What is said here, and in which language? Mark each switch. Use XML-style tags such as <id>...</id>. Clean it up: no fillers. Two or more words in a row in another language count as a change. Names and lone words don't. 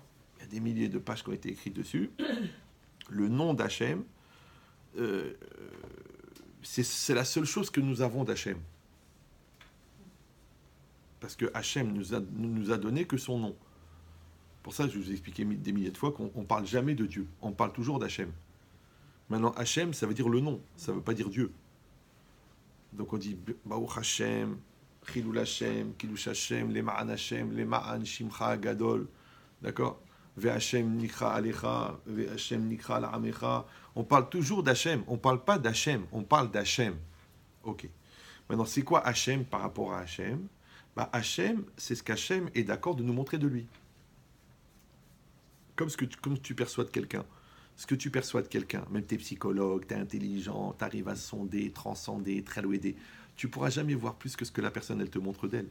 <fr>Il y a des milliers de pages qui ont été écrites dessus. Le nom d'Hachem, c'est la seule chose que nous avons d'Hachem. Parce que Hachem nous a donné que son nom. Pour ça, je vous ai expliqué des milliers de fois qu'on ne parle jamais de Dieu. On parle toujours d'Hachem. Maintenant, Hachem, ça veut dire le nom. Ça ne veut pas dire Dieu. Donc on dit</fr> <he>ברוך השם חילול השם קידוש השם למען השם למען שמך גדול.</he> <fr>D'accord?</fr> <he>והשם נקרא עליך והשם נקרא לעמך.</he> <fr>On parle toujours d'Hachem. On ne parle pas d'Hachem. On parle d'Hachem. Ok. Maintenant, c'est quoi Hachem par rapport à Hachem? Bah, Hachem, c'est ce qu'Hachem est d'accord de nous montrer de lui. Comme tu perçois de quelqu'un. Ce que tu perçois de quelqu'un, même tu es psychologue, tu es intelligent, tu arrives à sonder, transcender, tralouéder, tu ne pourras jamais voir plus que ce que la personne, elle te montre d'elle.</fr>